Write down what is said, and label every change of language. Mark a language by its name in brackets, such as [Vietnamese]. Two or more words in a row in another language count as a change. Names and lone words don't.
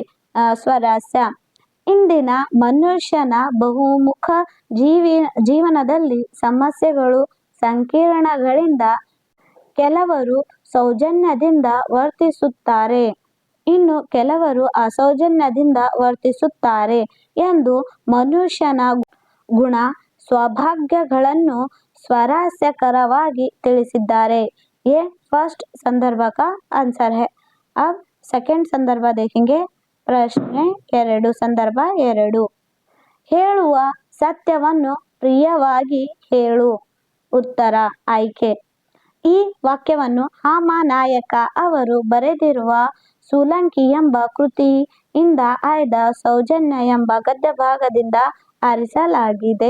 [Kannada] ಸ್ವರಸ್ಯ: ಇಂದಿನ ಮನುಷ್ಯನ ಬಹುಮುಖ ಜೀವನದಲ್ಲಿ ಸಮಸ್ಯೆಗಳು, ಸಂಕೀರ್ಣಗಳಿಂದ ಕೆಲವರು ಸೌಜನ್ಯದಿಂದ ವರ್ತಿಸುತ್ತಾರೆ, ಇನ್ನು ಕೆಲವರು ಅಸೌಜನ್ಯದಿಂದ ವರ್ತಿಸುತ್ತಾರೆ ಎಂದು ಮನುಷ್ಯನ ಗುಣ ಸ್ವಭಾವಗಳನ್ನು ಸ್ವಾರಸ್ಯಕರವಾಗಿ ತಿಳಿಸಿದ್ದಾರೆ। [Hindi] ये फर्स्ट संदर्भ का आंसर है। अब सेकंड संदर्भ देखेंगे। [Kannada] ಪ್ರಶ್ನೆ 2 ಸಂದರ್ಭ 2 ಹೇಳುವ ಸತ್ಯವನ್ನು ಪ್ರಿಯವಾಗಿ ಹೇಳು। ಉತ್ತರ ಆಯ್ಕೆ। ಈ ವಾಕ್ಯವನ್ನು ಹಾಮಾನಾಯಕ ಅವರು ಬರೆದಿರುವ ಸೂಲಂಕಿ ಎಂಬ ಕೃತಿಯಿಂದ ಆಯ್ದ ಸೌಜನ್ಯ ಎಂಬ ಗದ್ಯ ಭಾಗದಿಂದ ಆರಿಸಲಾಗಿದೆ।